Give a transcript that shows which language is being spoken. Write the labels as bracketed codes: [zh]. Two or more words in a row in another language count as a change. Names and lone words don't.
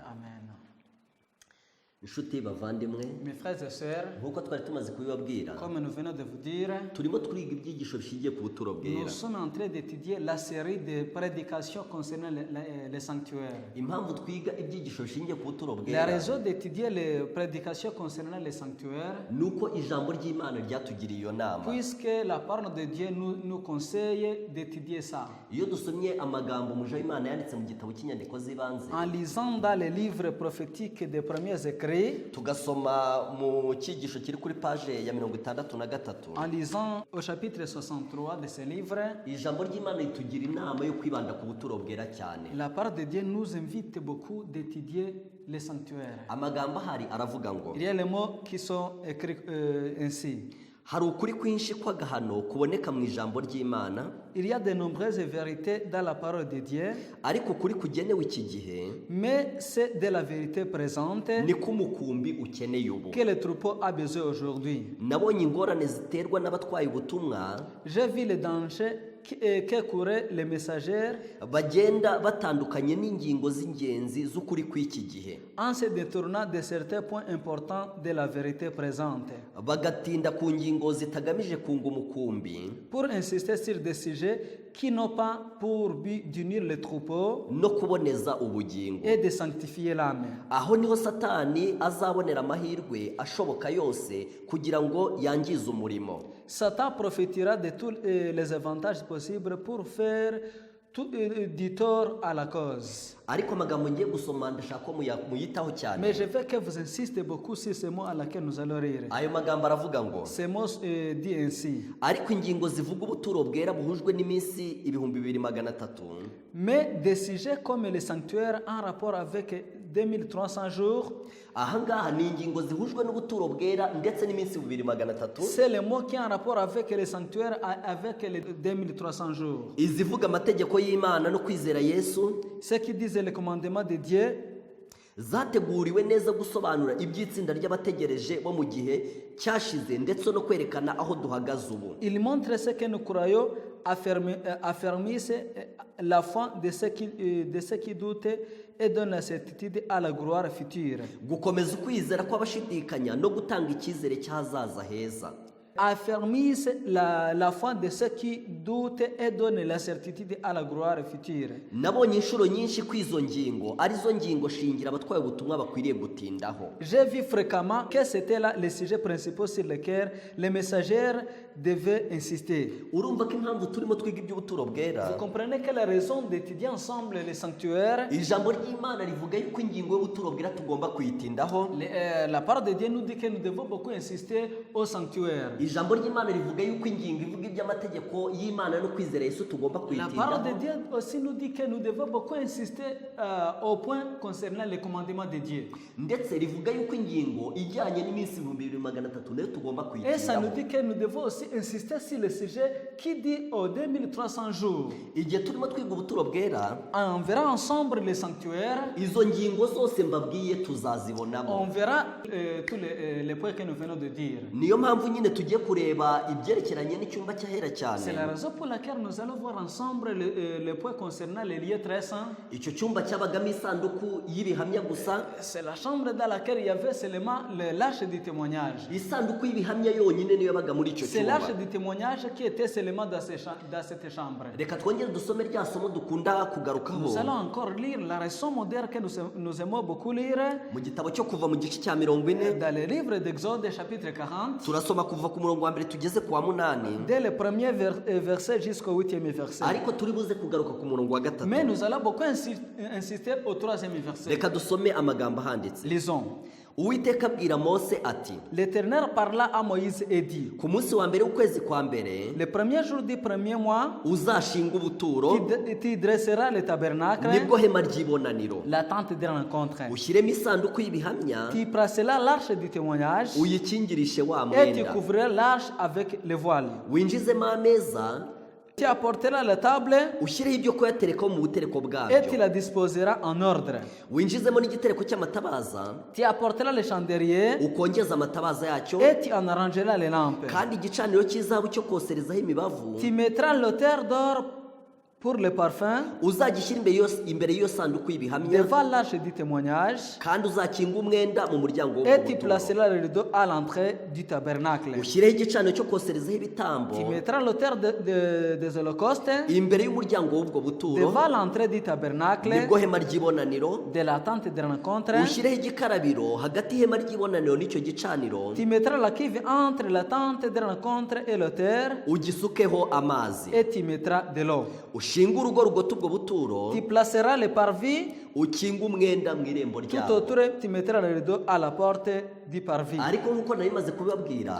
[rw] Amen. Inshuti bavandimwe, [fr] Mes frères et sœurs, [rw] nk'uko twari tumaze kubibabwira, [fr] comme nous venons de vous dire, [rw] turimo twiga ibyigisho bishingiye ku buturo bwera. [fr] nous sommes en train d'étudier la série de prédications concernant les sanctuaires. [rw] Impamvu twiga ibyigisho bishingiye ku buturo [fr] La [rw] bwera [fr] raison d'étudier les prédications concernant les sanctuaires, [rw] ni uko ijambo ry'Imana ryatugiriye iyo nama. [fr] puisque la parole de Dieu nous conseille d'étudier ça. [rw] Iyo dusomye amagambo umuja w'Imana yanditse mu gitabo cy'inyandiko z'ibanze, [fr] En lisant dans les livres prophétiques des premiers écrits, [rw] tugasoma mu cyigisho kiri kuri page ya 63, [fr] en lisant au chapitre 63 de ce livre, [rw] ijambo ry'Imana ritugira inama yo kwibanda ku buturo bwera cyane. [fr] la parole de Dieu nous invite beaucoup d'étudier les sanctuaires. [rw] Amagambo ahari aravuga ngo [fr] Il y a les mots qui sont écrits ainsi. [rw] hari ukuri kwinshi kw'agahano kuboneka mu ijambo ry'Imana, [fr] Il y a de nombreuses vérités dans la parole de Dieu, [rw] ariko ukuri kugenewe iki gihe [fr] mais c'est de la vérité présente [rw] niko umukumbi ukeneye ubu. [fr] que le troupeau a besoin aujourd'hui. [rw] Nabonye ingorane ziterwa n'abatwaye ubutumwa [fr] J'ai vu les dangers que couraient les messagères [rw] bagenda batandukanye n'ingingo z'ingenzi z'ukuri kw'iki gihe, [fr] en se détournant de certains points importants de la vérité présente, [rw] bagatinda ku ngingo zitagamije kunga umukumbi [fr] pour insister sur des sujets qui n'ont pas pour but d'unir les troupeaux [rw] no kuboneza ubugingo. [fr] et de sanctifier l'âme. [rw] Aho niho Satani azabonera amahirwe ashoboka yose kugira ngo yangize umurimo. [fr] Satan profitera de tous les avantages possibles pour faire du tort à la cause. [rw] Ariko amagambo ngiye gusoma ndashaka ko muyitaho cyane. [fr] Mais je veux que vous insistez beaucoup sur ce mot à laquelle nous allons rire. [rw] Ayo magambo aravuga ngo [fr] Ce mot dit ainsi. [rw] ariko ingingo zivuga ubuturo bwera buhujwe n'iminsi 2300. [fr] Mais des sujets comme le sanctuaire en rapport avec 2300 jours, [rw] Ahangaha ni ingingo zihujwe n'ubuturo bwera ndetse n'iminsi 2300. [fr] c'est le mot qui est en rapport avec le sanctuaire avec les 2300 jours. [rw] Izivuga amategeko y'Imana no kwizera Yesu [fr] Ceux qui disent le commandement de Dieu [rw] zateguriwe neza gusobanura iby'itsinda ry'abategereje bo mu gihe cyashize ndetse no kwerekana aho duhagaze ubu. [fr] il montre ce que nous croyons, affermissent la foi de ceux qui doutent et donne la certitude à la gloire future. [rw] Gukomeza ukwizera kw'abashidikanya no gutanga icyizere cy'ahazaza heza. [fr] Affermissent la foi de ceux qui doutent et donne la certitude à la gloire future. [rw] Nabonye inshuro nyinshi kw'izo ngingo arizo ngingo shingira abatwaye ubutumwa bakwiriye gutindaho. [fr] J'ai vu fréquemment que c'était là les sujets principaux sur lesquels les messagers devaient insister. [rw] Urumva ko impamvu turimo twiga iby'ubuturo bwera, [fr] Vous comprenez que la raison d'étudier ensemble les sanctuaires, [rw] ijambo ry'Imana rivuga yuko ingingo y'ubuturo bwera tugomba kuyitindaho. [fr] la parole de Dieu nous dit que nous devons beaucoup insister au sanctuaire. [rw] Ijambo ry'Imana rivuga yuko ingingo ivuga iby'amategeko y'Imana no kwizera Yesu tugomba [fr] La parole de [rw] kuyitindaho. [fr] Dieu aussi nous dit que nous devons beaucoup insister au point concernant les commandements de Dieu. [rw] Ndetse rivuga yuko ingingo ijyanye n'iminsi 2300 nayo tugomba [fr] Et ça nous [rw] kuyitindaho. [fr] dit que nous devons aussi insister sur le sujet qui dit aux 2300 jours. [rw] Igihe turimo twiga ubuturo bwera, [fr] On verra ensemble les sanctuaires, [rw] izo ngingo zose mbabwiye [fr] on [rw] tuzazibonamo. [fr] verra tous les points que nous venons de dire. [rw] Niyo mpamvu nyine tugiye kureba ibyerekeranye n'icyumba cy'ahera [fr] C'est la [rw] cyane. [fr] raison pour laquelle nous allons voir ensemble les points concernant les lieux très saints. [rw] Icyo cyumba cyabagamo isanduku y'ibihamya gusa, [fr] C'est la chambre dans laquelle il y avait seulement l'arche du témoignage. [rw] isanduku y'ibihamya yonyine niyo yabaga muri icyo [fr] C'est [rw] cyumba. [fr] l'arche du témoignage qui était seulement dans cette chambre. [rw] Reka twongere dusome rya somo dukunda kugarukaho [fr] Nous allons encore lire la raison moderne que nous aimons beaucoup lire [rw] mu gitabo cyo kuva mu gice cya 40. [fr] dans le livre d'Exode chapitre 40, [rw] Turasoma kuva ku murongo wa mbere tugeze ku wa 8, [fr] dès le premier verset jusqu'au 8e verset. [rw] ariko turi buze kugaruka ku murongo wa 3. [fr] Mais nous allons beaucoup insister au 3e verset. [rw] Reka dusome amagambo ahanditse. [fr] Lisons. [rw] Uwiteka abwira Mose ati, [fr] L'Éternel parla à Moïse et dit, [rw] ku munsi wa mbere w'ukwezi kwa mbere [fr] le premier jour du premier mois, [rw] uzashinga ubuturo, [fr] tu dresseras le tabernacle, [rw] nibwo hema ry'ibonaniro, [fr] la tente de rencontre. [rw] ushyiremo isanduku y'ibihamya, [fr] Tu placeras l'arche du témoignage [rw] uyikingirishe wa [fr] et tu [rw] mwenda, [fr] couvriras l'arche avec le voile. [rw] winjizemo ameza, [fr] Tu apporteras la table [rw] ushyireho ibyo kuyaterekaho mu butereko [fr] et tu [rw] bwabyo, [fr] la disposeras en ordre. [rw] winjizemo n'igitereko cy'amatabaza, [fr] Tu apporteras le chandelier [rw] ukongeza amatabaza yacyo, [fr] et tu en arrangeras les lampes. [rw] kandi igicaniro cy'izahabu cyo koserezaho imibavu [fr] Tu mettras l'autel d'or pour le parfum [rw] uzagishyira imbere y'iyo sanduku y'ibihamya, [fr] devant l'arche du témoignage [rw] kandi uzakinga umwenda mu muryango [fr] et tu [rw] w'ubuturo, [fr] placeras le rideau à l'entrée du tabernacle. [rw] ushyireho igicaniro cyo koserezaho ibitambo [fr] Tu mettras l'autel des holocaustes [rw] imbere y'umuryango w'ubwo buturo, [fr] devant l'entrée du tabernacle [rw] nibwo hema ry'ibonaniro, [fr] de la tente de rencontre. [rw] ushyireho igikarabiro hagati y'ihema ry'ibonaniro n'icyo gicaniro, [fr] Tu mettras la cuve entre la tente de rencontre et l'autel [rw] ugisukeho amazi, [fr] et tu mettras de l'eau. [rw] ushinge urugo rugota ubwo buturo, [fr] Tu placeras le parvis [rw] ukinga umwenda mu irembo [fr] tout [rw] ryawo. [fr] autour, tu mettras le rideau à la porte du parvis. [rw] Ariko nk'uko nari maze kubibabwira,